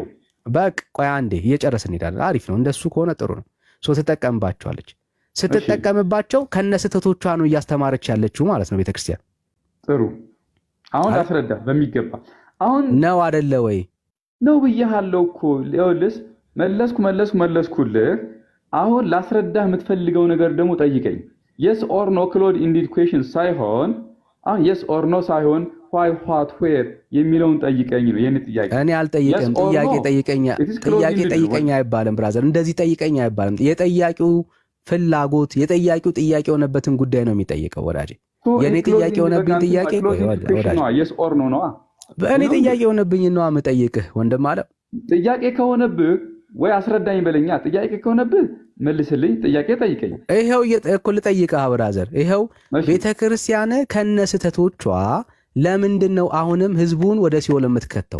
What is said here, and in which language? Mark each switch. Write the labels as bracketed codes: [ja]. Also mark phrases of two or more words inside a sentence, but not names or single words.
[am] በቃ ቆይ አንዴ እየጨረስን እንሄዳለን። አሪፍ ነው። እንደሱ ከሆነ ጥሩ ነው። ትጠቀምባቸዋለች። ስትጠቀምባቸው ከነስተቶቿ ነው እያስተማረች ያለችው ማለት ነው ቤተክርስቲያን። ጥሩ፣ አሁን ላስረዳ በሚገባ። አሁን ነው አይደለ ወይ? ነው ብያለሁ እኮ። ይኸውልህ መለስኩልህ። አሁን ላስረዳህ የምትፈልገው ነገር ደግሞ ጠይቀኝ። [en] yes or no closed ended question [am] ሳይሆን አሁን [en] yes or no [am] ሳይሆን [en] why what where [am] የሚለውን ጠይቀኝ ነው የኔ ጥያቄ። እኔ አልጠይቅም። ጥያቄ ጠይቀኝ አይባልም ብራዘር። እንደዚህ ጠይቀኝ አይባልም። የጠያቂው ፍላጎት የጠያቂው ጥያቄ የሆነበትን ጉዳይ ነው የሚጠይቀው ወዳጄ። የኔ ጥያቄ የሆነብኝ ጥያቄ ወዳጄ [en] yes or no ነው። [am] በእኔ ጥያቄ የሆነብኝ ነው የምጠይቅህ ወንድም አለ። ጥያቄ ከሆነብህ ወይ አስረዳኝ በለኛ። ጥያቄ ከሆነብህ መልስልኝ። ጥያቄ ጠይቀኝ። ይሄው እኮ ልጠይቅህ ብራዘር። ይሄው ቤተክርስቲያን ከነስተቶቿ ለምንድን ነው አሁንም ህዝቡን ወደ ሲኦል የምትከተው?